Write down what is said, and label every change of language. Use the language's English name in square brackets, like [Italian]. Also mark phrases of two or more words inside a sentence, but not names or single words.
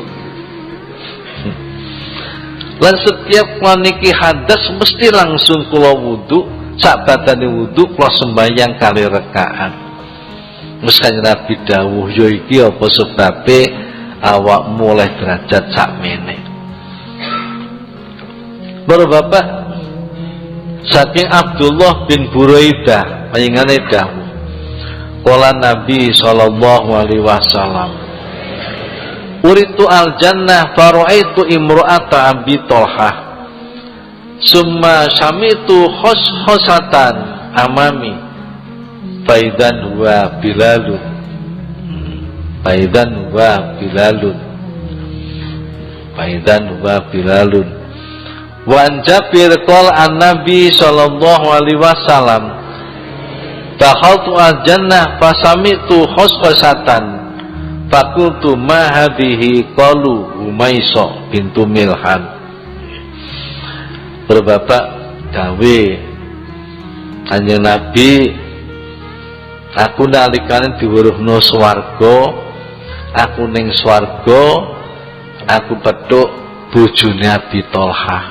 [Javanese] Lan setiap niki hadas mesti langsung kula wudu, sak badane wudu kula sembahyang kali rakaat. Wis Kanjeng Nabi dawuh ya iki apa sebabe awakmu oleh derajat sakmene. Bapak saking Abdullah bin Buraidah panjenengane dawuh [Arabic] قال النبي صلى الله عليه وسلم أريت الجنة فرأيت امرأة أبي طلحة ثم سمعت خشفة أمامي فإذا و بلال فإذا وبلال وعن جابر قال عن النبي صلى الله عليه وسلم دخلت الجنة فسمعت خشفة فقلت ما هذه قالوا الغميصاء بنت ملحان. [Javanese] Berbapak dawe Kanjeng Nabi aku nalikane diweruhno swarga aku ning swarga aku petuk bojone Abi Thalhah.